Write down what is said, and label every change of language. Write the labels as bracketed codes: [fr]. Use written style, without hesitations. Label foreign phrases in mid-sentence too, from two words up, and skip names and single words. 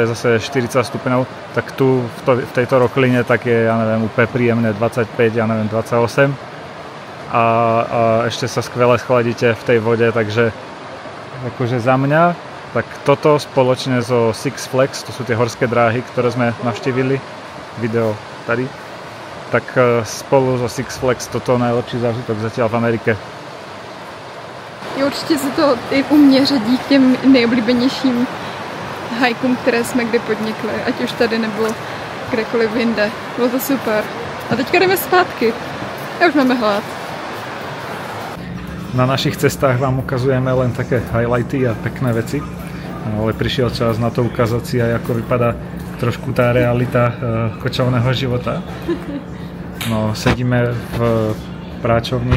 [sk] je zase 40 stupňov, tak tu v tejto rokline tak je, ja neviem, úplne príjemné 25, ja neviem, 28 a ešte sa skvele schladíte v tej vode, takže akože za mňa, tak toto spoločne so Six Flags, to sú tie horské dráhy, ktoré sme navštívili, video tady, tak spolu so Six Flags toto najlepší zážitok zatiaľ v Amerike. [cs] Určitě se to i u mě řadí k těm nejoblíbenějším hajkům, které jsme kdy podnikli, ať už tady nebo kdekoliv jinde. Bylo to super. A teďka jdeme zpátky. A už máme hlad. [sk] Na našich cestách vám ukazujeme len také highlighty a pekné veci, ale prišiel čas na to ukázať si aj, ako vypadá trošku tá realita kočovného života. No, sedíme v práčovni.